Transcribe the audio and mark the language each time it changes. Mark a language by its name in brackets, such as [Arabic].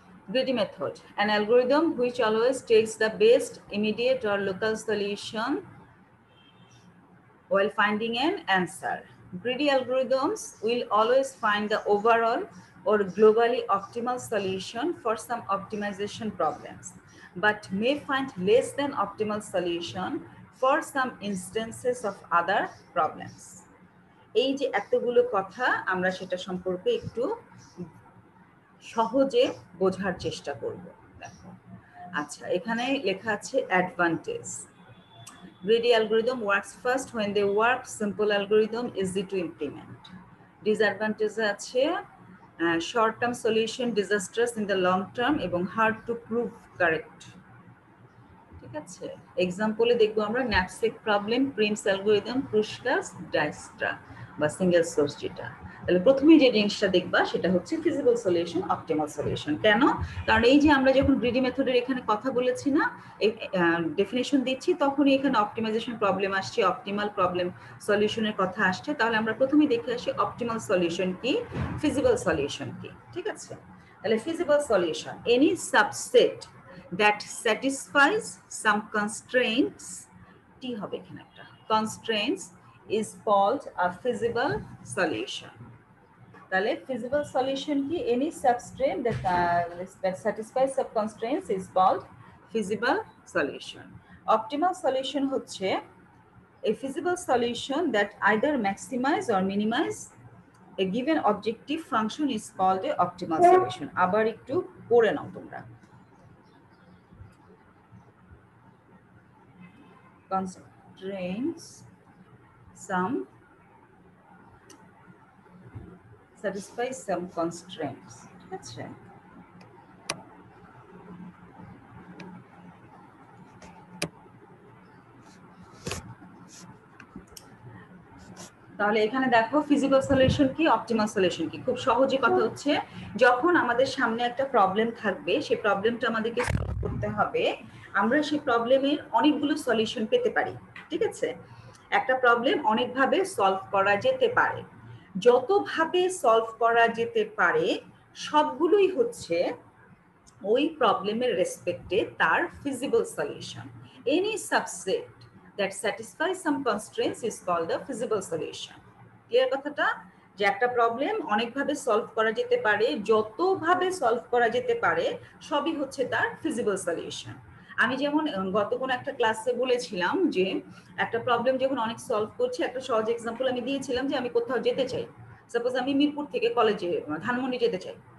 [English] Greedy method, an algorithm which always takes the best immediate or local solution while finding an answer. Greedy algorithms will always find the overall or globally optimal solution for some optimization problems, but may find less than optimal solution for some instances of other problems. [Bangla] এই যে এতগুলো কথা আমরা সেটা সম্পর্কে একটু সহজে বোঝার চেষ্টা করব। দেখো, আচ্ছা, এখানে লেখা আছে advantage. [English] Greedy algorithm works first when they work. Simple algorithm easy to implement. Disadvantage আছে short term solution disastrous in the long term এবং hard to prove correct. [Bangla] ঠিক আছে, এক্সাম্পলে দেখবো আমরা ন্যাপসেক প্রবলেম, প্রিমস অ্যালগরিদম, ক্রুশকাস, ডাইস্ট্রা বা সিঙ্গেল সোর্স যেটা। তাহলে প্রথমে যে জিনিসটা দেখবা সেটা হচ্ছে ফিজিবল সলিউশন, অপটিমাল সলিউশন। কেন? কারণ এই যে আমরা যখন গ্রিডি মেথডের এখানে কথা বলেছি না, ডেফিনেশন দিচ্ছি, তখনই এখানে অপটিমাইজেশন প্রবলেম আসছে, অপটিমাল প্রবলেম সলিউশনের কথা আসছে। তাহলে আমরা প্রথমেই দেখে আসি অপটিমাল সলিউশন কি, ফিজিবল সলিউশন কি। ঠিক আছে, তাহলে [English] feasible solution, any subset that satisfies some constraints, T [Bangla] হবে এখানে একটা, [English] constraints is called a feasible solution. তাহলে feasible solution কি, any substrate that satisfies some constraints is called feasible solution. Optimal solution হচ্ছে a feasible solution that either maximize or minimize a given objective function is called a optimal solution. [Bangla] আবার একটু পড়ে নাও তোমরা। [English] Constraints satisfy some constraints. [Bangla] ঠিক আছে, তাহলে এখানে দেখো ফিজিবল সলিউশন কি, অপটিমাল সলিউশন কি। খুব সহজে কথা হচ্ছে, যখন আমাদের সামনে একটা প্রবলেম থাকবে, সেই প্রবলেমটা আমাদেরকে সলভ করতে হবে, আমরা সেই প্রবলেমের অনেকগুলো সলিউশন পেতে পারি। ঠিক আছে, একটা প্রবলেম অনেকভাবে সলভ করা যেতে পারে। যতভাবে সলভ করা যেতে পারে সবগুলোই হচ্ছে ওই প্রবলেমের রেসপেক্টে তার feasible solution. [English] Any subset that satisfies some constraints is called a feasible solution. [Bangla] Clear কথাটা? যে একটা প্রবলেম অনেকভাবে সলভ করা যেতে পারে, যতভাবে সলভ করা যেতে পারে সবই হচ্ছে তার ফিজিবল সলিউশন। আমি যেমন গত কোনো একটা ক্লাসে বলেছিলাম যে একটা প্রবলেম যখন অনেক সলভ করছি, একটা সহজ এক্সাম্পল আমি দিয়েছিলাম যে আমি কোথাও যেতে চাই, সাপোজ আমি মিরপুর থেকে কলেজে ধানমন্ডি যেতে চাই।